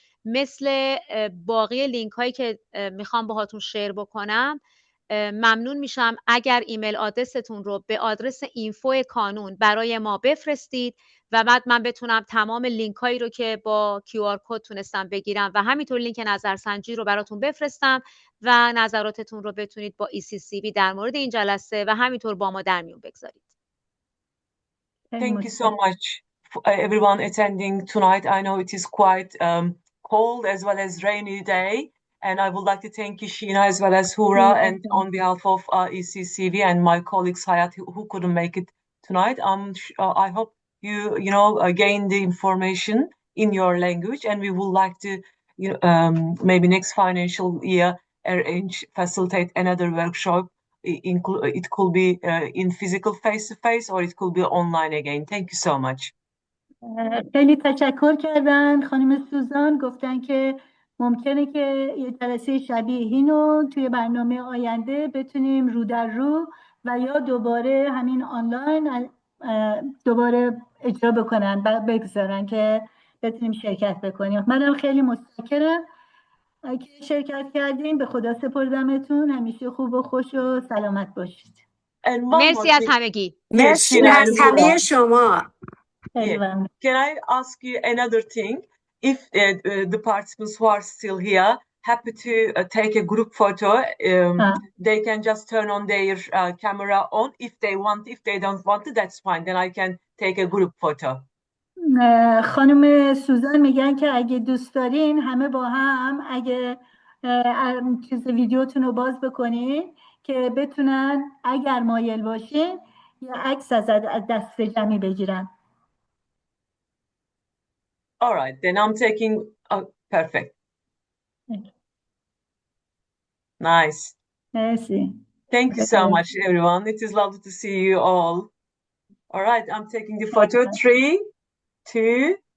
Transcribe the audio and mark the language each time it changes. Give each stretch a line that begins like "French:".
Persian: مثل باقی لینک هایی که میخوام باهاتون شیر بکنم، ممنون میشم اگر ایمیل آدرستون رو به آدرس اینفو کانون برای ما بفرستید و بعد من بتونم تمام لینک هایی رو که با QR کد تونستم بگیرم و همینطور لینک نظرسنجی رو براتون بفرستم و نظراتتون رو بتونید با ECCB در مورد این جلسه و همینطور با ما در میون بگذارید.
English: Thank you so much for everyone attending tonight. I know it is quite cold as well as rainy day. And I would like to thank you, Sheena, as well as Hura, and on behalf of ECCV and my colleagues Hayat, who couldn't make it tonight. I hope you gain the information in your language, and we would like to, maybe next financial year facilitate another workshop. It could be in physical face-to-face, or it could be online again. Thank you so much.
Persian: خیلی تشکر کردن خانم سوزان، گفتن که ممکنه که یه جلسه شبیه اینو توی برنامه آینده بتونیم رو در رو و یا دوباره همین آنلاین دوباره اجرا بکنن و بگذارن که بتونیم شرکت بکنیم. منم خیلی متشکرم که شرکت کردیم. به خدا سپردمتون. همیشه خوب و خوش و سلامت باشید. مرسی از همگی. مرسی از همه شما.
English: Yeah. Can I ask you another thing? If the participants who are still here happy to take a group photo, they can just turn on their camera on if they want. If they don't want it, that's fine. Then I can take a group photo.
Persian: خانم سوزان میگن که اگه دوست دارین همه با هم اگه ویدیوتون رو باز بکنین که بتونن اگر مایل باشین یه عکس از دست جمعی بگیرن.
English: All right, then I'm taking. Perfect. Nice.
Persian: Merci.
English: Thank you so much, everyone. It is lovely to see you all. All right, I'm taking the photo. 3, 2.